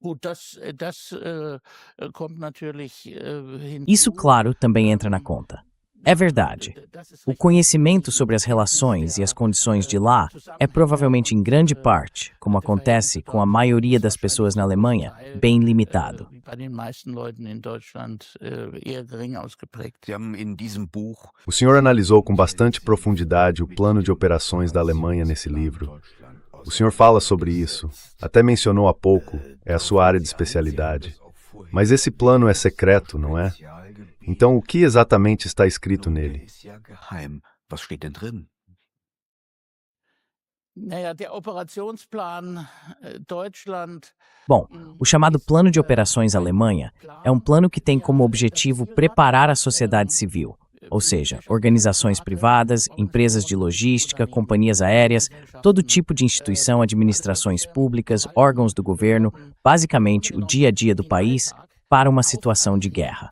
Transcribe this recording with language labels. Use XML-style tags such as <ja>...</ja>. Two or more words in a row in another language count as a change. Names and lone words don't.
<pt>Isso, claro, também entra na conta. É verdade. O conhecimento sobre as relações e as condições de lá é provavelmente em grande parte, como acontece com a maioria das pessoas na Alemanha, bem limitado.</pt> <de>Sie haben in diesem Buch</de> <pt>O senhor analisou com bastante profundidade o plano de operações da Alemanha nesse livro. O senhor fala sobre isso, até mencionou há pouco, é a sua área de especialidade. Mas esse plano é secreto, não é? Então, o que exatamente está escrito nele?</pt> <de>ist ja geheim. Was steht denn drin? Naja, der Operationsplan Deutschland.</de> <pt>Bom, o chamado Plano de Operações Alemanha é um plano que tem como objetivo preparar a sociedade civil, ou seja, organizações privadas, empresas de logística, companhias aéreas, todo tipo de instituição, administrações públicas, órgãos do governo, basicamente o dia a dia do país, para uma situação de guerra.</pt>